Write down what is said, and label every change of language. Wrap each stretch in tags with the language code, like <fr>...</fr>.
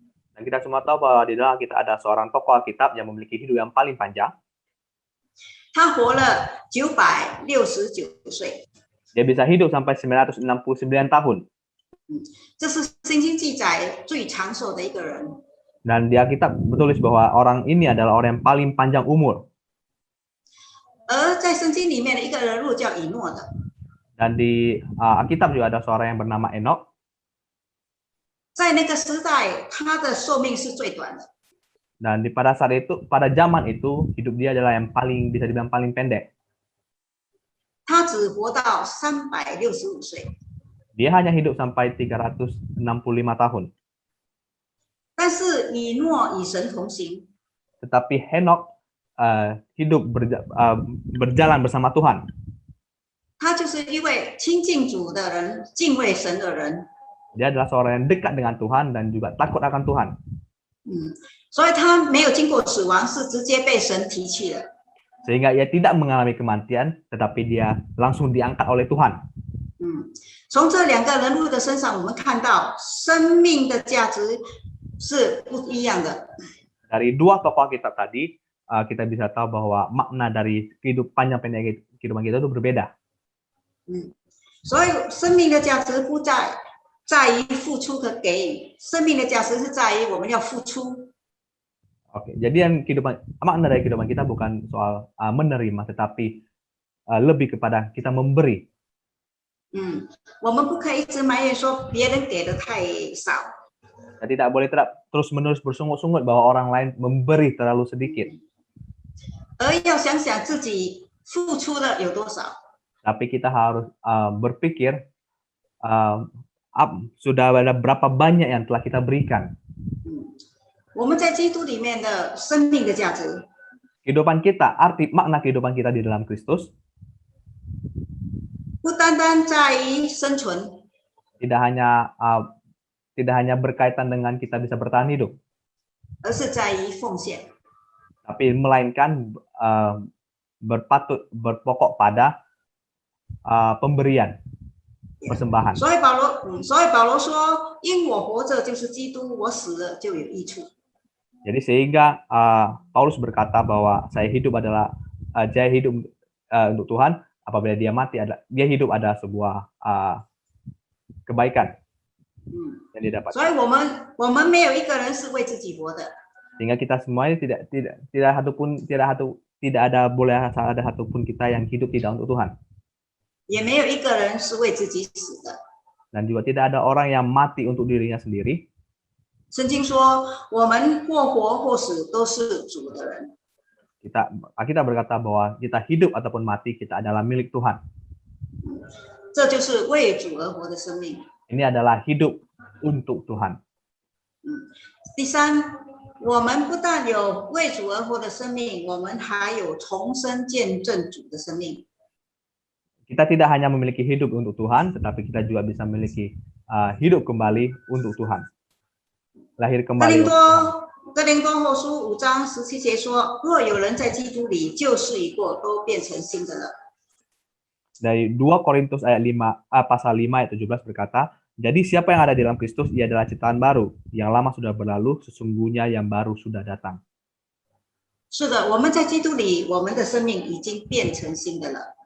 <id>Dan kita semua tahu bahwa di dalam kita ada seorang tokoh Alkitab yang memiliki hidup yang paling panjang.</id> <zh>他活了969岁，</zh> <id>Dia bisa hidup sampai 969 tahun.</id> <zh>这是圣经记载最长寿的一个人。</zh> <id>Dan di Alkitab bertulis bahwa orang ini adalah orang yang paling panjang umur.</id> <zh>而在圣经里面的一个人物叫以诺的，</zh> <id>Dan di Alkitab juga ada seorang yang bernama Enok.</id> <zh>在那个时代，他的寿命是最短的。</zh> <id>Dan pada saat itu, pada zaman itu, hidup dia adalah yang paling bisa dibilang paling pendek.</id> <zh>他只活到365岁，</zh> <id>Dia hanya hidup sampai 365 tahun.</id> <zh>但是以诺与神同行，</zh> <id>Tetapi Henok hidup berjalan bersama Tuhan.</id> <zh>他就是一位亲近主的人、敬畏神的人。</zh> <id>Dia adalah seorang yang dekat dengan Tuhan dan juga takut akan Tuhan.</id> <zh>所以他没有经过死亡，是直接被神提起了。</zh> <id>Sehingga ia tidak mengalami kematian, tetapi dia langsung diangkat oleh Tuhan.</id> <zh>从这两个人物的身上，我们看到生命的价值是不一样的。</zh> <id>Dari dua tokoh kita tadi, kita bisa tahu bahwa makna dari panjang pendek kehidupan kita itu berbeda.</id> <zh>所以生命的价值不在于付出和给予，生命的价值是在于我们要付出。</zh> <id>Oke, jadi makna dari kehidupan kita bukan soal menerima, tetapi lebih kepada kita memberi.</id> <zh>我们不可以一直埋怨说别人给的太少。</zh> <id>Kita tidak boleh terus-menerus bersungut-sungut bahwa orang lain memberi terlalu sedikit.</id> <zh>而要想想自己付出的有多少。</zh> <id>Tapi kita harus berpikir sudah ada berapa banyak yang telah kita berikan.</id> <zh>我们在基督里面的生命的价值，</zh> <id>Kehidupan kita, makna kehidupan kita di dalam Kristus</id> <zh>不单单在于生存，</zh> <id>tidak hanya berkaitan dengan kita bisa bertahan hidup,</id> <zh>而是在于奉献。</zh> <id>tapi melainkan berpokok pada pemberian, persembahan.</id> <zh>所以保罗说：“因我活着就是基督，我死了就有益处。”</zh> <id>Jadi sehingga Paulus berkata bahwa saya hidup untuk Tuhan. Apabila dia mati, dia hidup adalah sebuah kebaikan yang didapat.</id> <zh>所以我们没有一个人是为自己活的。</zh> <id>Sehingga kita semuanya boleh ada satupun kita yang hidup tidak untuk Tuhan.</id> <zh>也没有一个人是为自己死的。</zh> <id>Dan juga tidak ada orang yang mati untuk dirinya sendiri.</id> <zh>圣经说：“我们或活或死，都是主的人。”</zh> <id>Kita berkata bahwa kita hidup ataupun mati, kita adalah milik Tuhan.</id> <zh>这就是为主而活的生命。</zh> <id>Ini adalah hidup untuk Tuhan.</id> <zh>第三，我们不但有为主而活的生命，我们还有重生见证主的生命。</zh> <id>Kita tidak hanya memiliki hidup untuk Tuhan, tetapi kita juga bisa memiliki hidup kembali untuk Tuhan. Lahir kembali.</id> <zh>哥林多后书5章17节说：“若有人在基督里，旧事已过，都变成新的了。”</zh> <id>Dari 2 Korintus pasal 5 ayat 17 berkata, jadi siapa yang ada di dalam Kristus, ia adalah ciptaan baru. Yang lama sudah berlalu, sesungguhnya yang baru sudah datang.</id> <zh>是的，我们在基督里，我们的生命已经变成新的了。</zh>